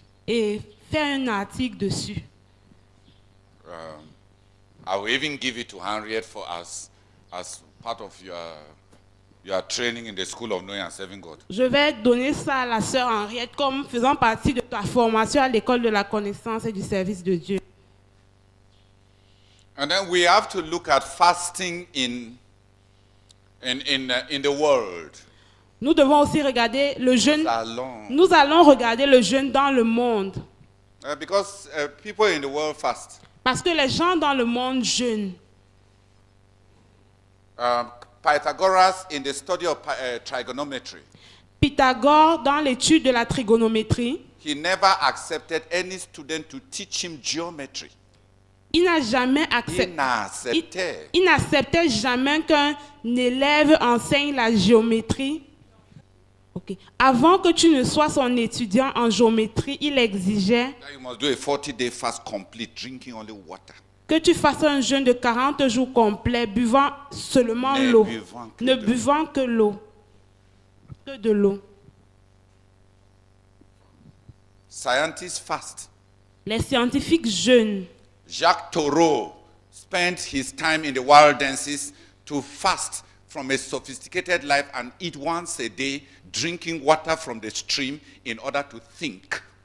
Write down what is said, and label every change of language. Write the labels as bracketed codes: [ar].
[fr] et fais un article dessus. [en] I will even give it to Henriette for as part of your training in the School of Knowing and Serving God. [fr] Je vais donner ça à la sœur Henriette comme faisant partie de ta formation à l'école de la connaissance et du service de Dieu. [en] And then we have to look at fasting in the world. [fr] Nous devons aussi regarder le jeûne. Allons. Nous allons regarder le jeûne dans le monde. [en] Because people in the world fast. [fr] Parce que les gens dans le monde jeûnent. [en] Pythagoras in the study of trigonometry. [fr] Pythagore dans l'étude de la trigonométrie. [en] He never accepted any student to teach him geometry. [fr] Il n'a jamais accepté. Il n'acceptait jamais qu'un élève enseigne la géométrie. Okay. Avant que tu ne sois son étudiant en géométrie, il exigeait [en] You must do a 40-day fast complete, drinking only water. [fr] que tu fasses un jeûne de 40 jours complets, buvant seulement l'eau. Ne buvant que l'eau. Que de l'eau. [en] Scientists fast. [fr] Les scientifiques jeûnent. [en] Jacques Thoreau spent his time in the wild dances to fast from a sophisticated life and eat once a day, drinking water from the stream in order to think.